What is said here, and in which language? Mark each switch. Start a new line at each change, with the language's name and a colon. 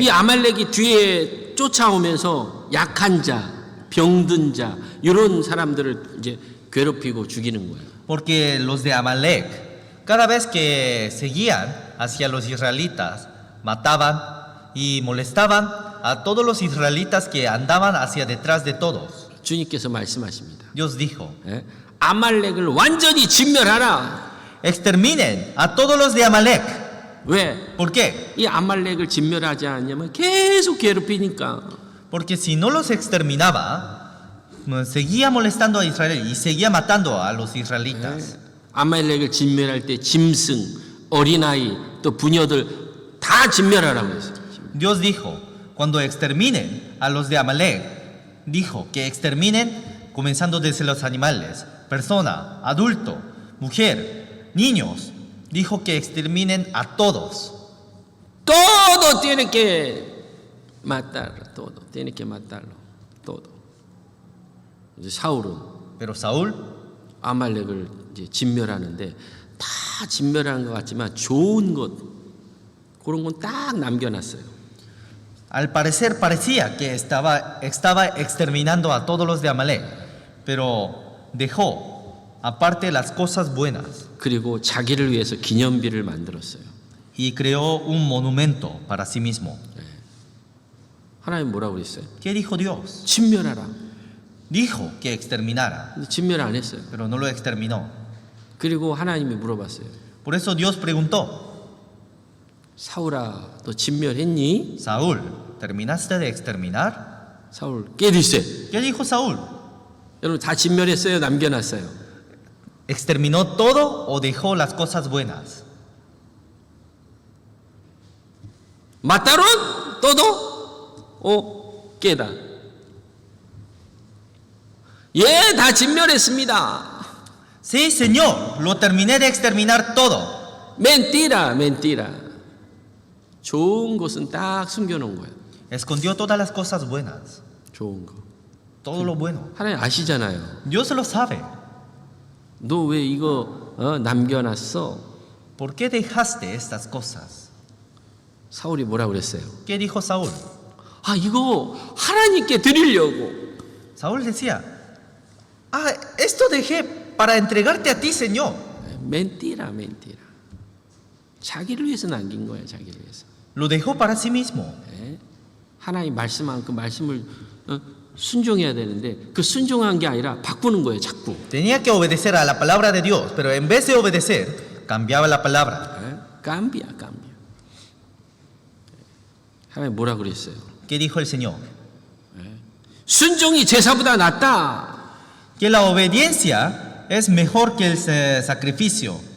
Korean: 이 아말렉이 뒤에 쫓아오면서 약한 자, 병든 자 이런 사람들을 이제 괴롭히고 죽이는 거예요.
Spanish: Porque los de Amalek, cada vez que seguían hacia los israelitas, mataban y molestaban a todos los israelitas que andaban hacia detrás de todos.
Korean: 주님께서 말씀하십니다.
Spanish: Dios dijo,
Korean: 아말렉을 완전히 진멸하라.
Spanish: exterminen a todos los de Amalek.
Korean: 왜?
Spanish: ¿Por qué?
Korean: 이 아말렉을 진멸하지 않으면 계속 괴롭히니까.
Spanish: Porque si no los exterminaba, seguía molestando a Israel y seguía matando a los israelitas.
Korean: 아말렉을 진멸할 때 짐승, 어린아이, 또 부녀들 다 진멸하라고 했어요.
Spanish: Dios dijo, cuando exterminen a los de Amalek, dijo que exterminen comenzando desde los animales, persona, adulto, mujer, niños. Dijo que exterminen a todos. Todo tiene que matar, todo tiene que matarlo, todo.
Korean: 이제 사울은
Spanish: Pero Saúl,
Korean: 아말렉을 이제 진멸하는데 다 진멸하는 것 같지만 좋은 것 그런 건 딱 남겨놨어요.
Spanish: al parecer parecía que estaba exterminando a todos los de Amalek, pero dejó aparte las cosas buenas
Korean: 그리고 자기를 위해서 기념비를 만들었어요.
Spanish: y creó un monumento para sí mismo.
Korean: 하나님 뭐라고 그랬어요?
Spanish: ¿Qué dijo Dios?
Korean: 진멸하라.
Spanish: Dijo que exterminara,
Korean: 근데 진멸 안 했어요.
Spanish: pero no lo exterminó.
Korean: 그리고 하나님이 물어봤어요.
Spanish: Por eso Dios preguntó,
Korean: 사울아, 너 진멸했니?
Spanish: Saúl, ¿terminaste de exterminar?
Korean: 사울, 깨디세.
Spanish: ¿Qué dijo Saúl?
Korean: 여러분 다 진멸했어요? 남겨놨어요?
Spanish: ¿Exterminó todo o dejó las cosas buenas? ¿Mataron todo o queda?
Korean: 예, 다 진멸했습니다.
Spanish: Sí, Señor, lo terminé de exterminar todo. Mentira, mentira.
Korean: 좋은 것은 딱 숨겨놓은 거예요.
Spanish: Escondió todas las cosas buenas,
Korean: 좋은 거.
Spanish: todo lo bueno.
Korean: 하나님 아시잖아요.
Spanish: Dios lo sabe.
Korean: 너 왜 이거 남겨놨어?
Spanish: ¿Por qué dejaste estas cosas?
Korean: 사울이 뭐라 그랬어요?
Spanish: ¿Qué dijo Saúl?
Korean: 아, 이거 하나님께 드리려고.
Spanish: Saúl decía, esto dejé para entregarte a ti, Señor. mentira, mentira.
Korean: 자기를 위해서 남긴 거예요, 자기를 위해서.
Spanish: Lo dejó para sí mismo.
Korean: 예? 하나님 말씀한 그 말씀을 순종해야 되는데 그 순종한 게 아니라 바꾸는 거예요, 자꾸.
Spanish: Tenía que obedecer a la palabra de Dios, pero en vez de obedecer, cambiaba la palabra.
Korean: 예?
Spanish: 깜비야, 깜비야.
Korean: 하나님 뭐라 그랬어요?
Spanish: ¿Qué dijo el Señor?
Korean: 순종이 제사보다 낫다.
Spanish: Que la obediencia es mejor que el sacrificio.